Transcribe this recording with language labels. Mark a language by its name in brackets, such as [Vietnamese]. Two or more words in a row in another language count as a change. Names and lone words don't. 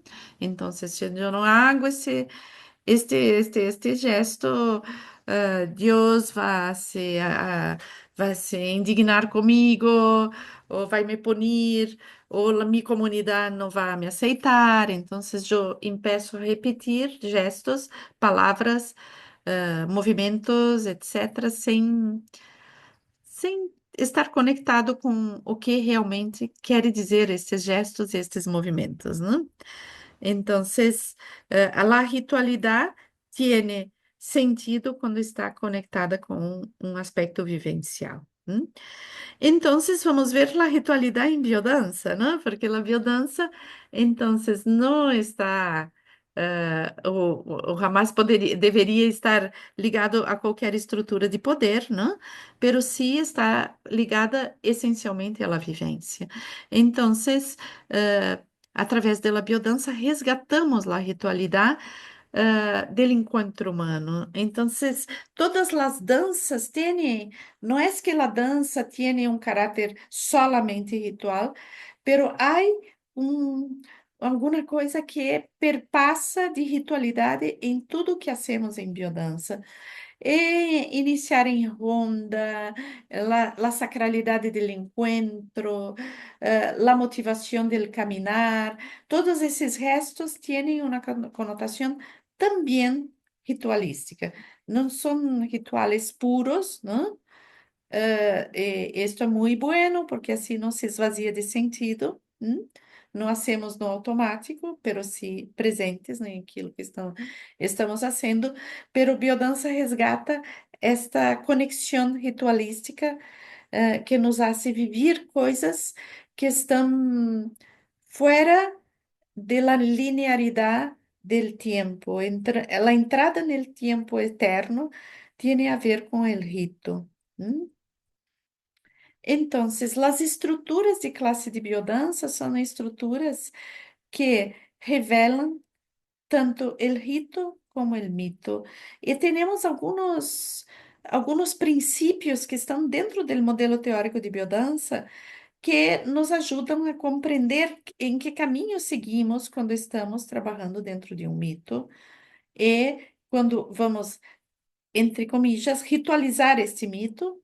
[Portuguese] Então, se eu não hago este gesto, Deus vai se indignar comigo, ou vai me punir, ou a minha comunidade não vai me aceitar. Então, eu empeço a repetir gestos, palavras, movimentos, etc., sem estar conectado com o que realmente quer dizer estes gestos, estes movimentos, né? [Spanish] Entonces, la ritualidad tiene sentido [Portuguese] quando está conectada com um aspecto vivencial. [Spanish] Entonces, vamos ver la ritualidad en biodanza, ¿no? Porque la biodanza, entonces, no está, o jamás [Portuguese] poderia, deveria estar ligado a qualquer estrutura de poder, ¿no? [Spanish] Pero sí [Portuguese] está ligada essencialmente à vivência. Entonces, através da biodança, resgatamos a ritualidade [Spanish] del encuentro humano. [Portuguese] Entonces, todas las danzas tienen, no es que la danza tiene un carácter solamente ritual, pero hay um, alguma coisa que perpassa de ritualidade em tudo que hacemos em biodança. E iniciar em ronda, [Spanish] la sacralidade del encuentro, la motivação del caminar, [Portuguese] todos esses gestos têm uma conotação também ritualística. Não são [Spanish] rituales puros, [Portuguese] não? Esto é muito bueno porque assim não se esvazia de sentido. Não hacemos no automático, [Spanish] pero sí [Portuguese] presentes naquilo que estamos fazendo. Pero biodança resgata esta conexão ritualística [Spanish] que nos hace vivir [Portuguese] coisas que estão fora [Spanish] de la linearidad del tiempo. La entrada en el tiempo eterno tiene a ver con el rito. [Portuguese] ¿M? [Spanish] Entonces, las estruturas de clase [Portuguese] de biodança são estruturas que revelam tanto [Spanish] el rito como el mito. [Portuguese] E temos alguns princípios que estão dentro do modelo teórico de biodança que nos ajudam a compreender em que caminho seguimos quando estamos trabalhando dentro de um mito e quando vamos, [Spanish] entre comillas, [Portuguese] ritualizar este mito.